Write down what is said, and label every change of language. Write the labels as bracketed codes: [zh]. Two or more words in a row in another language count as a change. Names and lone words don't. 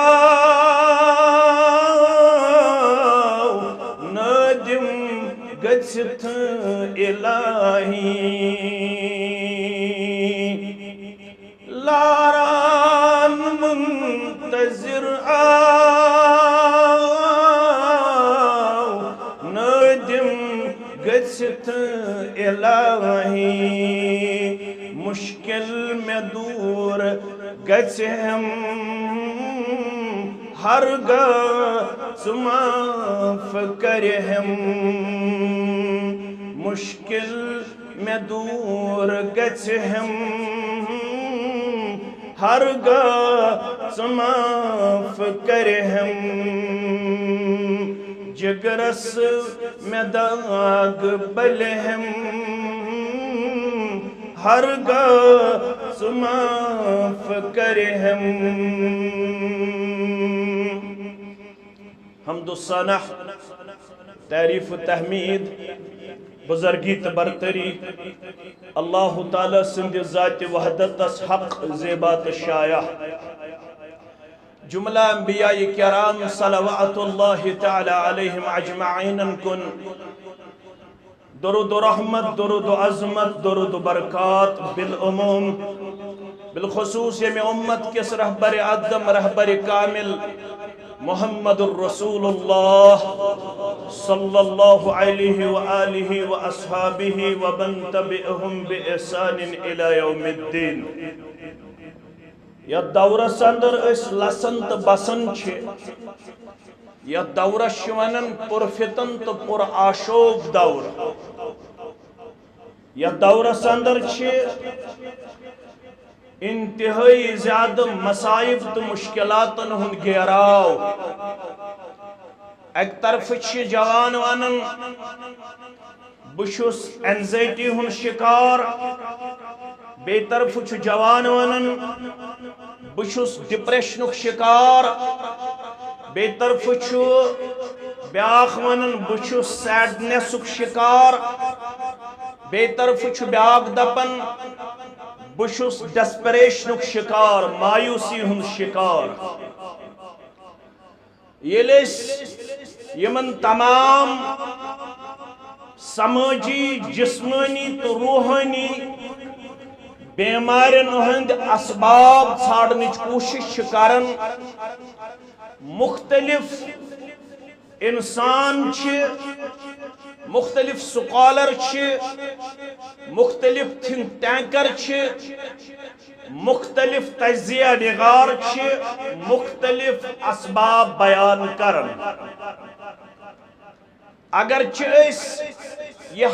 [ks] آو نادم گژھتھ الہی لاران منتظر گژھتھ الہی مشکل میں دور گژھہم ہرگاہ معاف کرہم مشکل میں دور گژھہم ہرگاہ معاف کرہم جگرس میں داغ بلہم ہرگاہ معاف کرہم حمد و ثنا تعریف و تحمید بزرگی برتری اللہ تعالیٰ سند ذات وحدت حق زیبات شایع جملہ انبیاء کرام [ar] صلوات اللہ تعالی علیہم اجمعین [ks] کن درود و رحمت درود و عظمت درود و برکات بالعموم بالخصوص یم امت کس رہبر اعظم رہبر کامل محمد الرسول اللہ [ar] صلی اللہ علیہ وآلہ وآصحابہ ومن تبعہم بإحسان الى یوم الدین [ks] یا دورس اندر اس لسن تو بسن یا دورس ونن پرفتن تو پر آشوب دور یا دورس اندر انتہائی زیادہ مصائب تو مشکلاتن ہند گھیراو ایک طرف جوان ونن بشس اینزائٹی ہن شکار بے طرف جوان ونن بشس ڈپریشنک شکار بے طرف بیاخ ونن بشس سیڈنسک شکار بے طرف بیاخ دپن بشس ڈسپریشنک شکار مایوسی ہن شکار یمن تمام سماجی جسمانی تو روحانی بیمارن ہند اسباب ژھانڈنچ کوشش کرن مختلف انسان مختلف سکالر مختلف [en] think tanker [ks] مختلف تجزیہ نگار مختلف اسباب بیان کرن اگرچہ یہ